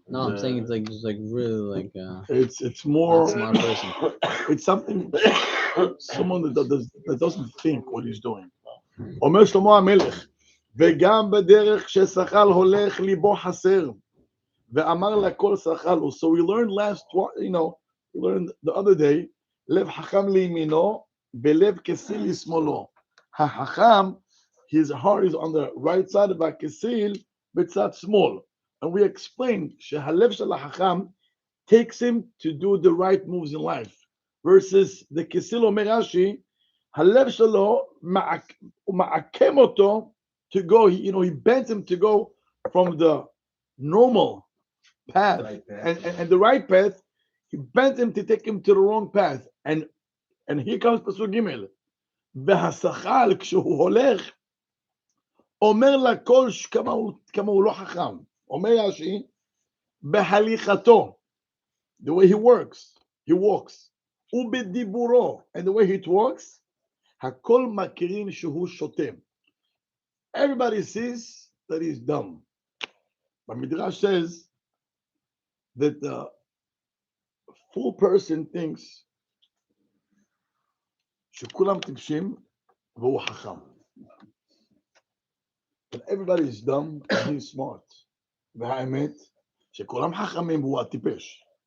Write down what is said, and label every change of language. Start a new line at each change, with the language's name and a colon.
English: No, I'm saying it's like just like really like it's more smart person. It's something, someone that doesn't think what he's doing.
Hebrew: אומר שלמה המלך, וגם בדרך ששכל הולך ליבו חסר, ואמר לכל שכל הוא.
English: So we learned we learned the other day,
Hebrew: לב חכם לימינו, בלב כסיל לשמאלו. החכם,
English: his heart is on the right side,
Hebrew: והכסיל בצד שמאל.
English: And we explained
Hebrew: שהלב של החכם
English: takes him to do the right moves in life, versus the כסיל
Hebrew: אומר רש"י, הלב שלו הוא מעקם אותו
English: to go, he bends him to go from the normal path, and the right path, he bends him to take him to the wrong path. And here comes
Hebrew: פסוק ג' והשכל כשהוא הולך אומר לכל כמה הוא לא חכם. אומר רש"י, בהליכתו,
English: the way he walks,
Hebrew: ובדיבורו,
English: and the way he talks,
Hebrew: הכל מכירים שהוא שוטה.
English: Everybody sees that he's dumb. But Midrash says that the fool person thinks
Hebrew: שכולם טיפשים והוא חכם.
English: But everybody is dumb and he's smart.
Hebrew: והאמת שכולם חכמים והוא הטיפש.